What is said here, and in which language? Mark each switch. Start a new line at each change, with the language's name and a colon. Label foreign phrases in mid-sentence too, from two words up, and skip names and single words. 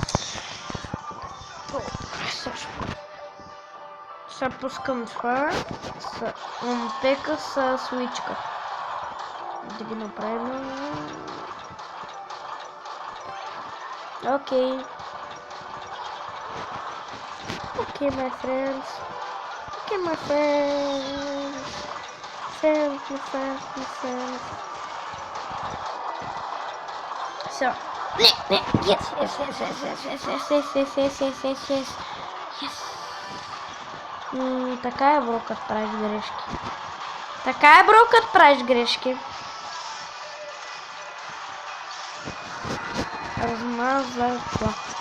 Bulgarian: Сега пускам това. Пека с лъчка. Да ги направим. Окей,
English: my friends. My friends. So. Yes.
Bulgarian: Така е, бро, като правиш грешки. Размазай това.